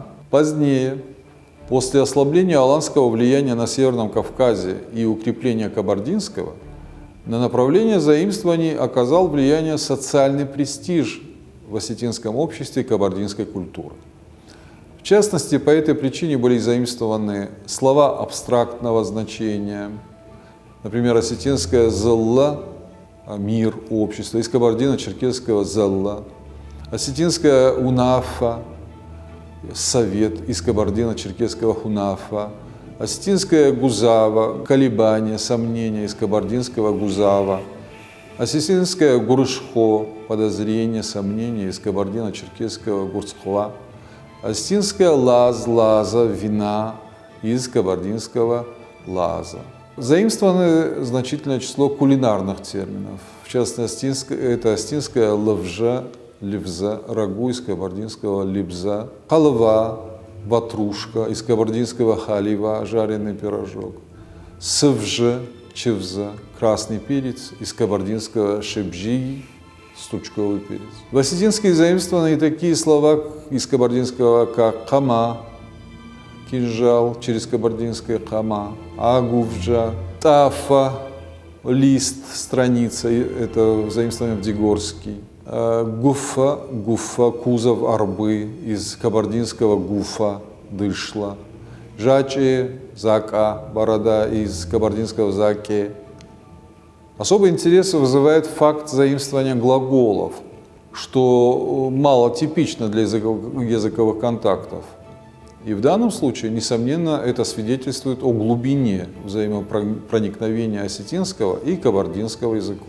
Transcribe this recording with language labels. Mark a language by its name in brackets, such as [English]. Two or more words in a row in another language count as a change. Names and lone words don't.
[Russian] Позднее, после ослабления аланского влияния на Северном Кавказе и укрепления кабардинского, на направление заимствований оказал влияние социальный престиж в осетинском обществе кабардинской культуры. В частности, по этой причине были заимствованы слова абстрактного значения, например, осетинское «зелла» – мир, общество, из кабардино-черкесского «зелла», осетинское «унафа» – совет, из кабардино-черкесского «хунафа», осетинское «гузава» – колебание, сомнение, из кабардинского «гузава», осетинское «гурышхо» – подозрение, сомнение, из кабардино-черкесского «гурцхва», осетинское «лаз», «лаза» – вина, из кабардинского «лаза». Заимствовано значительное число кулинарных терминов. В частности, это осетинское «лавжа», «левза», рагу, из кабардинского «либза», халва, ватрушка, из кабардинского халива, жареный пирожок, сывжа, чевза, красный перец, из кабардинского шебжи, стручковый перец. В осетинской заимствованы и такие слова из кабардинского, как кама, кинжал, через кабардинское кама, агувджа, тафа, лист, страница, это заимствование в Дегорский, гуфа, гуфа, кузов арбы, из кабардинского гуфа, дышла, жаче, зака, борода, из кабардинского заке. Особый интерес вызывает факт заимствования глаголов, что мало типично для языковых контактов. И в данном случае, несомненно, это свидетельствует о глубине взаимопроникновения осетинского и кабардинского языков.